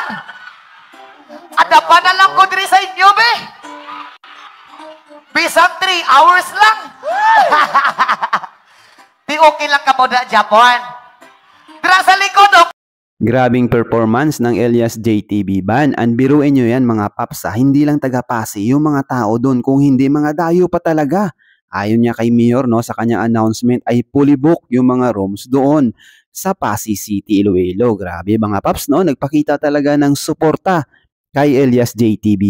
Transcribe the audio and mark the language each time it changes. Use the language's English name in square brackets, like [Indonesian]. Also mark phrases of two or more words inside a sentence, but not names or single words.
[Hiligaynon] Ada pa na lang ko diri sa inyo, be. Bisang 3 hours lang. Di okay lang ka mo na, Japon. Dira sa likod, okay. [Filipino] Grabing performance ng Elias JTB Band. And biruin nyo yan mga paps, hindi lang taga Pasig yung mga tao doon, kung hindi mga dayo pa talaga. Ayon niya kay Mayor, no, sa kanyang announcement ay fully book yung mga rooms doon sa Pasig City, Iloilo. Grabe mga paps, no? Nagpakita talaga ng suporta kay Elias JTB Band.